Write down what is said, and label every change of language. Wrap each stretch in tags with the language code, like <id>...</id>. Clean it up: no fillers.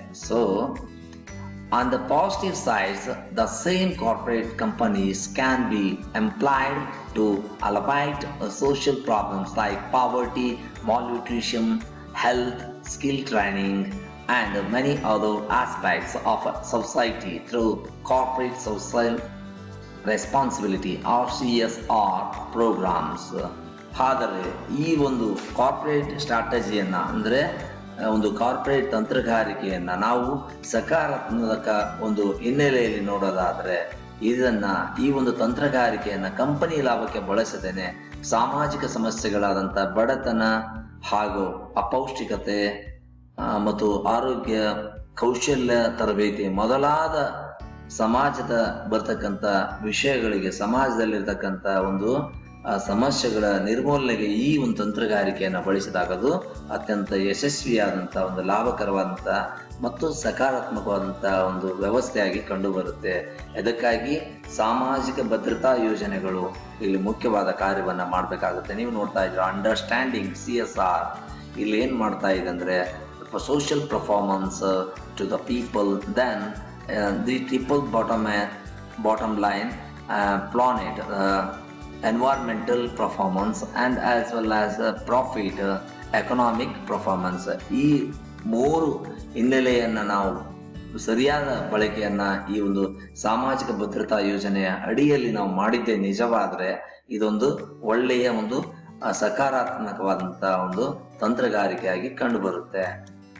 <en>So on the positive sides, the same corporate companies can be employed to alleviate social problems like poverty, malnutrition, health, skill training and many other aspects of society through corporate social responsibility or CSR programs.</en> <kn>ಆದರೆ ಈ ಒಂದು corporate ಸ್ಟ್ರಾಟಜಿಯನ್ನ ಅಂದ್ರೆ ಒಂದು corporate ತಂತ್ರಗಾರಿಕೆಯನ್ನ ನಾವು ಸಕಾರಾತ್ಮಕ ಒಂದು ಹಿನ್ನೆಲೆಯಲ್ಲಿ ನೋಡೋದಾದ್ರೆ ಈ ಒಂದು ತಂತ್ರಗಾರಿಕೆಯನ್ನ ಕಂಪನಿ ಲಾಭಕ್ಕೆ ಬಳಸದೇನೆ ಸಾಮಾಜಿಕ ಸಮಸ್ಯೆಗಳಾದಂಥ ಬಡತನ ಹಾಗೂ ಅಪೌಷ್ಟಿಕತೆ ಮತ್ತು ಆರೋಗ್ಯ, ಕೌಶಲ್ಯ ತರಬೇತಿ ಮೊದಲಾದ ಸಮಾಜದ ಬರ್ತಕ್ಕಂಥ ವಿಷಯಗಳಿಗೆ, ಸಮಾಜದಲ್ಲಿರ್ತಕ್ಕಂಥ ಒಂದು ಸಮಸ್ಯೆಗಳ ನಿರ್ಮೂಲನೆಗೆ ಈ ಒಂದು ತಂತ್ರಗಾರಿಕೆಯನ್ನು ಬಳಸಿದಾಗ ಅದು ಅತ್ಯಂತ ಯಶಸ್ವಿಯಾದಂಥ ಒಂದು ಲಾಭಕರವಾದಂಥ ಮತ್ತು ಸಕಾರಾತ್ಮಕವಾದಂಥ ಒಂದು ವ್ಯವಸ್ಥೆಯಾಗಿ ಕಂಡು ಬರುತ್ತೆ. ಇದಕ್ಕಾಗಿ ಸಾಮಾಜಿಕ ಭದ್ರತಾ ಯೋಜನೆಗಳು ಇಲ್ಲಿ ಮುಖ್ಯವಾದ ಕಾರ್ಯವನ್ನ ಮಾಡಬೇಕಾಗುತ್ತೆ. ನೀವು ನೋಡ್ತಾ ಇದ್ದೀರಾ ಅಂಡರ್ಸ್ಟ್ಯಾಂಡಿಂಗ್ CSR ಇಲ್ಲಿ ಏನ್ ಮಾಡ್ತಾ ಇದೆ ಅಂದ್ರೆ</kn> <en>social performance to the people, then the triple bottom line planet, environmental performance and as well as profit, economic performance.</en> <kn>ಈ ಮೂರು ಹಿನ್ನೆಲೆಯನ್ನ ನಾವು ಸರಿಯಾದ ಬಳಕೆಯನ್ನ ಈ ಒಂದು ಸಾಮಾಜಿಕ ಭದ್ರತಾ ಯೋಜನೆಯ ಅಡಿಯಲ್ಲಿ ನಾವು ಮಾಡಿದ್ದೇ ನಿಜವಾದ್ರೆ ಇದೊಂದು ಒಳ್ಳೆಯ ಒಂದು ಸಕಾರಾತ್ಮಕವಾದಂತಹ ಒಂದು ತಂತ್ರಗಾರಿಕೆಯಾಗಿ ಕಂಡು ಬರುತ್ತೆ.</kn>